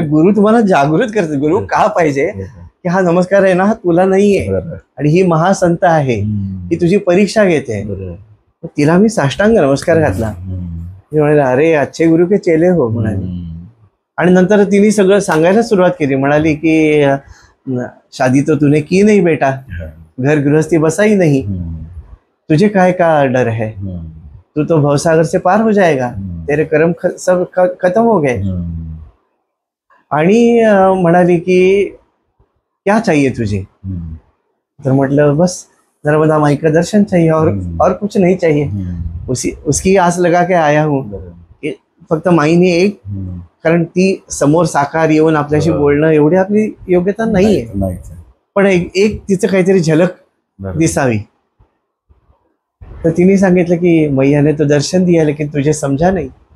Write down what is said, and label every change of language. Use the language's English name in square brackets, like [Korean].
[Marathi] गुरु तुम्हाला जागृत करते. गुरु का पाहिजे की हा नमस्कार आहे ना हा तुला नाहीये आणि ही महासंत आहे, ही तुझी परीक्षा घेते. तिला मी साष्टांग नमस्कार घातला. मी म्हणाले अरे [Hindi] अच्छे गुरु के चेले हो [Marathi] म्हणाले. आणि नंतर तिने सगळं सांगायला सुरुवात केली. म्हणाली की [Hindi] शादी तो तूने की नहीं बेटा, घर गृहस्थी बसाई नहीं, तुझे काय का डर है, तू तो भवसागर से पार हो जाएगा, तेरे कर्म सब खत्म हो गए. [Marathi] आणि म्हणाली की [Hindi] क्या चाहिए तुझे. [Marathi] तर म्हटलं [Hindi] बस नर्मदा माई का दर्शन चाहिए और कुछ नहीं चाहिए. उसकी आस लगा के आया हूँ. [Marathi] फक्त माईने एक, कारण ती समोर साकार येऊन आपल्याशी बोलणं एवढी आपली योग्यता नाहीये, पण एक तिचं काहीतरी झलक दिसावी. तर तिने सांगितलं की [Hindi] मैया ने तो दर्शन दिया लेकिन तुझे [Marathi] समजा नाही.